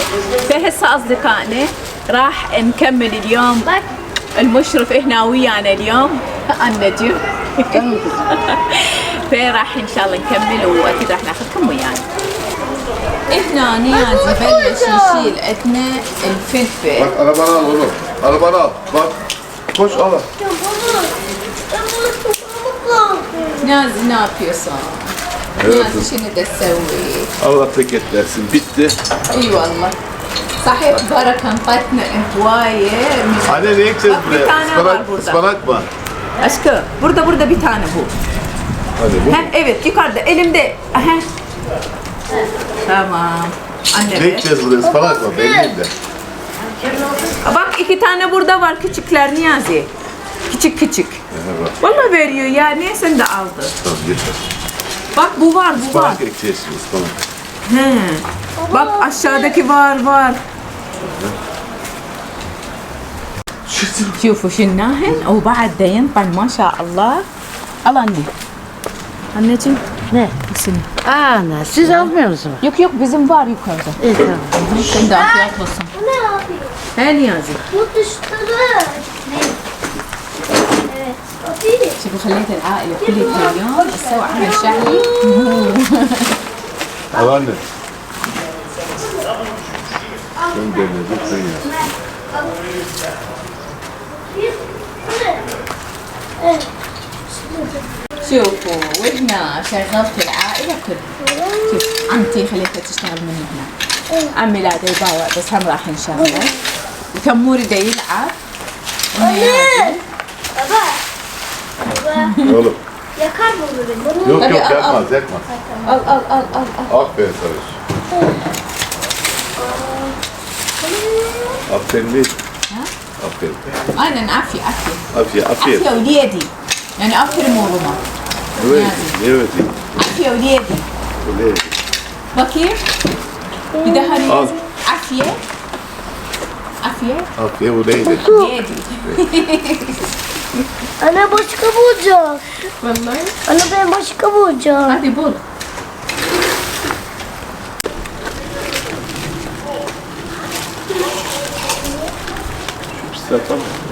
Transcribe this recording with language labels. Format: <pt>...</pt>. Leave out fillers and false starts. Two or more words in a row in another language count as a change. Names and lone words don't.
<ar>فهسه أصدقائنا راح نكمل اليوم. المشرف هنا ويانا اليوم النجم. فراح إن شاء الله نكمل، وأكيد راح ناخذكم ويانا. هنا نيازي بلش يشيل عندنا الفلفل.</ar> <tr>Bak arabanı al oğlum. Arabanı al. Bak. Koş al. نازي ne yapıyorsun? Evet.</tr> <ar>نازي شنو دا تسوي؟</ar> <tr>Allah teketlersin. Bitti.</tr> <ar>اي والله صحيح بركة انطتنا هواية.</ar> <tr>Anne ne ekeceğiz Bak, bir buraya? tane var Ispanak, burada. ıspanak mı? Aşkım burada bir tane bu. Hadi bu. Ha, evet yukarıda elimde. Aha. Tamam. Anne Ne be. ekeceğiz buraya? Ispanak mı? Belli de. Bak 2 tane burada var küçükler Niyazi. Küçük. Evet. Vallahi veriyor ya. Niye sen de aldın? Tamam yeter. Bak bu var. Ispanak ekeceğiz şimdi ıspanak. He. Bak aşağıdaki var.</tr> <ar>شوفوا شناهن وبعد دا ينطن ما شاء الله.</ar> <tr>al anne. Anneciğim. Ne? Senin. Ana siz almıyor musunuz? Yok bizim var yukarıda. İyi tamam. Sen de afiyet olsun. Ne yapayım? He Niyazi. Bu dışları. Evet. Okey.</tr> <ar>شوفوا خليت العائلة كلها اليوم تسوي عمل شعبي.</ar> <tr>Al anne. Sen demledin sen ya.</tr> <ar>شوفوا وهنا شغلت العائلة كلها. شوف عمتي خليتها تشتغل من هنا. عمي لا دا يباوع بس هم راح نشغله. وتموري دا يلعب.</ar> <tr>Baba. Oğlum. Yakar mı bu beni? Yok Tabii, yok al, yakmaz yakmaz. al. Aferin Sarış. Aferin değil. Aferin. Aynen عافية. Aferin. Aferin.</tr> <ar>عافية وليدي. يعني أفكر مورما.</ar> <tr>Evet. Evet.</tr> <ar>عافية وليدي.</ar> <tr>Öyle. bakayım. Bir daha Al.</tr> <ar>Niyazi. عافية.</ar> <tr>Aferin bu neydi?</tr> <ar>وليدي.</ar> <tr>Anne başka bulacağım.</tr> <ar>والله.</ar> <tr>Anne ben başka bulacağım. hadi bul. Pisler tamam.</tr>